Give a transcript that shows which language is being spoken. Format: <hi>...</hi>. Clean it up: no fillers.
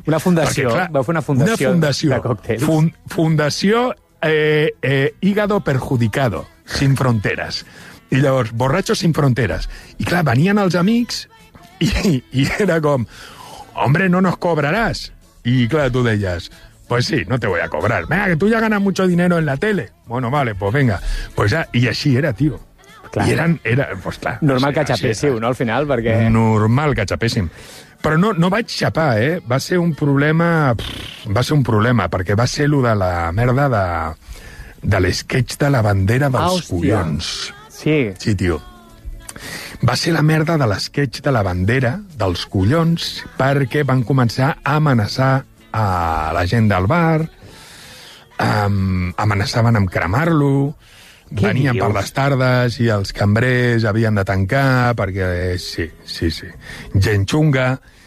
<ca>Una fundació. Perquè, clar, vau fer una fundació, de còctels. Fundació Hígado Perjudicado, Sin Fronteras. I llavors, Borratxos Sin Fronteras. I clar, venien els amics i era com,</ca> <es>hombre, no nos cobrarás.</es> <ca>I clar, tu deies,</ca> <es>pues sí, no te voy a cobrar. Venga, que tú ya ganas mucho dinero en la tele. Bueno, vale, pues venga.</es> <ca>Pues ja, i així era, tio. Clar. I eren, era, pues clar. Normal, sí, que xapéssiu, no, al final, perquè... Normal que xapéssim. Però no vaig xapar, Va ser un problema, perquè va ser allò de la merda de l'esquetx de la bandera dels collons. Sí. Sí, tio. Va ser la merda de l'esquetx de la bandera dels collons perquè van començar a amenaçar a la gent del bar, amenaçaven amb cremar-lo, venien per les tardes i els cambrers havien de tancar perquè, sí, gent xunga.</ca>